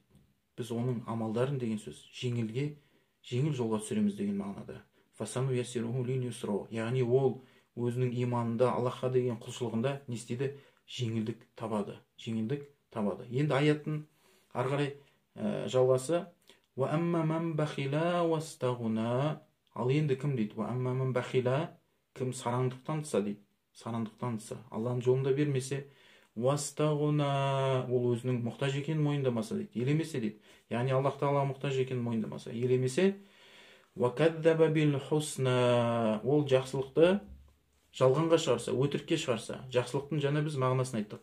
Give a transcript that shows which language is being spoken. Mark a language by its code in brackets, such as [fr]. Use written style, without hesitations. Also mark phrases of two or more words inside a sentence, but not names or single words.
[kk] Біз оның амалдарын деген сөз жеңіл жолға түсіреміз деген мағынада. [ar] فسنيسره لليسرى, [kk] яғни ол өзінің иманында, Аллахқа деген құлшылығында не істейді? Жеңілдік табады. Енді аяттың ары қарай жалғасы: [ar] "وأما من بخل واستغنى", [kk] ал енді кім дейді? [ar] "وأما من بخل", [kk] кім сараңдықтан тыса дейді. Сараңдықтан тыса, Аллахның жолында бермесе, вастагна, ол өзінің мұқтаж екенін мойындамаса дейді, елемесе дейді. Яғни Аллах тағала мұқтаж екенін мойындамаса, елемесе, [ar] وكذب بالحسنى, [kk] ол жақсылықты жалғанға шығарса, өтірікке шығарса, жақсылықтың жаңа біз мағынасын айттық.